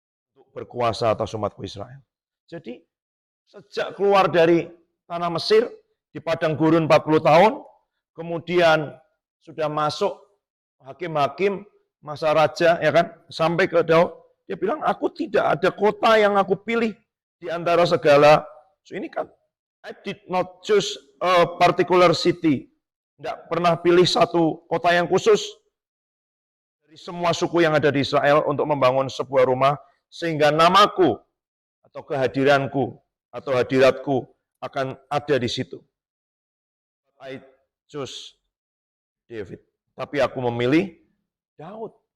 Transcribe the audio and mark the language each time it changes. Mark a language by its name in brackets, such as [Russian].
[Indonesian] Untuk berkuasa atas umatku Israel. Jadi, sejak keluar dari tanah Mesir, di padang gurun 40 tahun, kemudian sudah masuk hakim-hakim, masa raja, ya kan, sampai ke Daud, dia bilang, aku tidak ada kota yang aku pilih di antara segala. [English] So, [Indonesian] ini kan, [English] I did not choose a particular city. [Indonesian] Tidak pernah pilih satu kota yang khusus dari semua suku yang ada di Israel untuk membangun sebuah rumah, sehingga namaku atau kehadiranku atau hadiratku akan ada di situ. [English] I choose David. [Indonesian] Tapi aku memilih Daud.